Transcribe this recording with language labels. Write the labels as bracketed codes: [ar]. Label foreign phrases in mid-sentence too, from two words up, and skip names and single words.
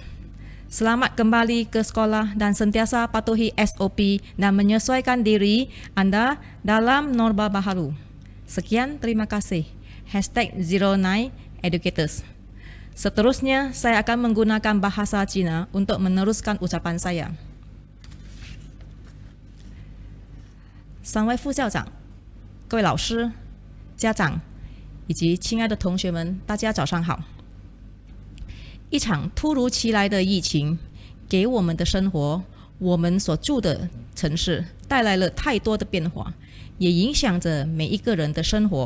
[ms] Selamat kembali ke sekolah dan sentiasa patuhi SOP dan menyesuaikan diri anda dalam norma baharu. Sekian, terima kasih. #09educators. Seterusnya, saya akan menggunakan bahasa Cina untuk meneruskan ucapan saya. [zh] 3 位副校长、各位老师、家长以及亲爱的同学们，大家早上好。一场突如其来的疫情给我们的生活，我们所住的城市带来了太多的变化，也影响着每一个人的生活。